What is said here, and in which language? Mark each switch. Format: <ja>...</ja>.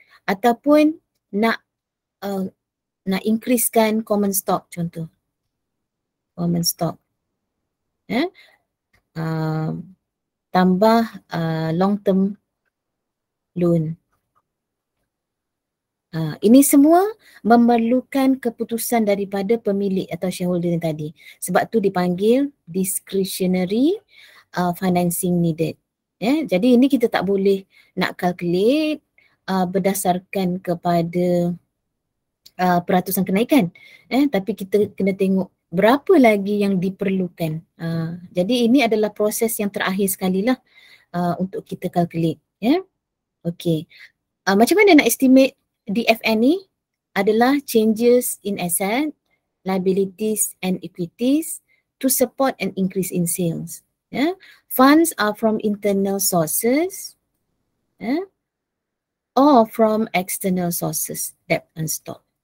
<ms>Ataupun nak increasekan common stock, contoh. Common stock. Tambah long term loan. Ini semua memerlukan keputusan daripada pemilik atau shareholder yang tadi. Sebab tu dipanggil discretionary financing needed. Jadi ini kita tak boleh nak calculate berdasarkan kepada peratusan kenaikan. Tapi kita kena tengok berapa lagi yang diperlukan. Jadi ini adalah proses yang terakhir sekali lah untuk kita calculate. Okay. Macam mana nak estimate DFN ni?</ms> <en>Adalah changes in asset, liabilities and equities to support an increase in sales. Funds are from internal sources or from external sources, debt and stock.</en>